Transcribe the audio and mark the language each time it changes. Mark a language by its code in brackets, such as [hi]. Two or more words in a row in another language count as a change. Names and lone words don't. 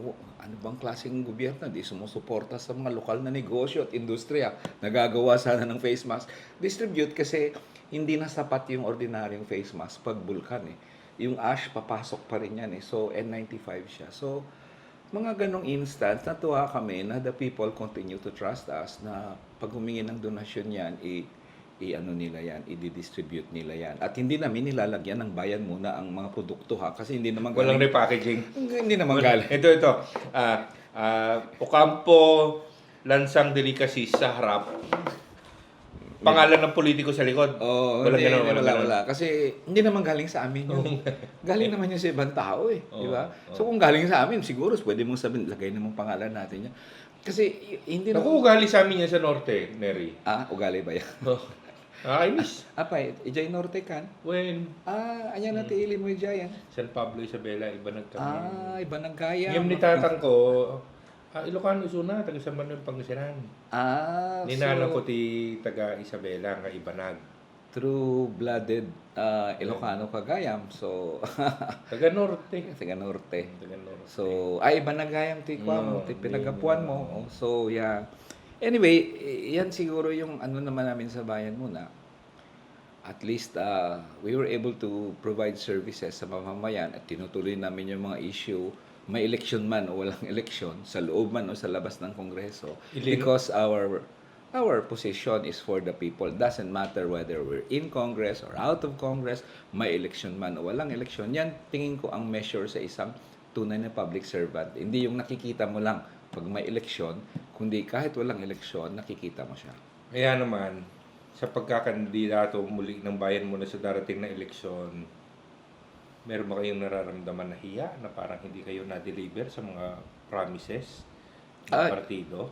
[tl] Ano bang klaseng gobyerno? Di sumusuporta sa mga lokal na negosyo at industriya. Nagagawa sana ng face mask. Distribute kasi hindi na sapat yung ordinaryong face mask pag bulkan eh. Yung ash papasok pa rin yan eh. So N95 siya. So mga ganong instance, natuwa kami na [en] the people continue to trust us [tl] na pag humingi ng donasyon yan, i-ano nila yan, i-distribute nila yan. At hindi namin nilalagyan ng Bayan Muna ang mga produkto ha, kasi hindi naman Walang repackaging. Hindi naman galing. Ito. Ocampo, Lansang Delicacies sa harap. Pangalan ng politiko sa likod. Walang ganun, walang ganun. Wala. Kasi hindi naman galing sa amin yun. Galing naman yun sa ibang tao eh. Di ba? So kung galing sa amin, siguro pwede mong sabihin, lagay na mong pangalan natin yan. Kasi hindi Naku, ugali sa amin yan sa Norte, Neri. Ugali ba yan? Nakakainis. [ilo] Ijay Norte kan? When Ayan na tiili mo Ijay yan. San Pablo, Isabela, iba nagkami. Iba ng kaya. Ngayon ni tatang ko, Ilocano Suna, taga San Manuel Pangasinan. Ninanang ko ti taga Isabela, nga Ibanag. True-blooded Ilocano kagayam. So, Taga Norte. taga Norte. Taga Norte. So, iba na gayam ti kwa mo, ti pinagapuan mo. [en] So, yeah. Anyway, [tl] yan siguro yung ano naman namin sa Bayan Muna. [en] At least, we were able to provide services [tl] sa mamamayan at tinutuloy namin yung mga issue, may election man o walang election, sa loob man o sa labas ng Kongreso. [en] Because our position is for the people. Doesn't matter whether we're in Congress or out of Congress, [tl] may election man o walang election. Yan, tingin ko ang measure sa isang tunay na [en] public servant. [tl] Hindi yung nakikita mo lang pag may eleksyon, kundi kahit walang eleksyon, nakikita mo siya. Kaya naman, sa pagkakandidato muli ng bayan mo na sa darating na eleksyon, meron ba kayong nararamdaman na hiya na parang hindi kayo na-deliver sa mga promises ng partido?